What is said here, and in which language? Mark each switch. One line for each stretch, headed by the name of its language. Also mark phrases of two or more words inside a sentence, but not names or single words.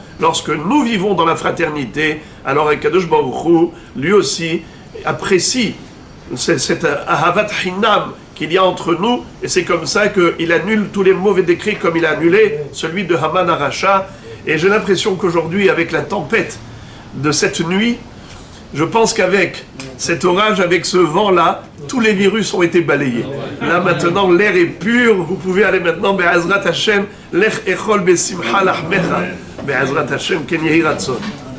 French: Lorsque nous vivons dans la fraternité, alors
Hebrew: הקדוש ברוך הוא,
French: lui aussi, apprécie cette
Hebrew: אהבת חינם
French: qu'il y a entre nous, et c'est comme ça qu'il annule tous les mauvais décrets comme il a annulé celui de Haman Aracha. Et j'ai l'impression qu'aujourd'hui, avec la tempête de cette nuit, je pense qu'avec cet orage, avec ce vent-là, tous les virus ont été balayés. Là maintenant, l'air est pur, vous pouvez aller maintenant,
Hebrew: בעזרת השם, לך אכול בשמחה לחמך, בעזרת השם כן יהי רצון.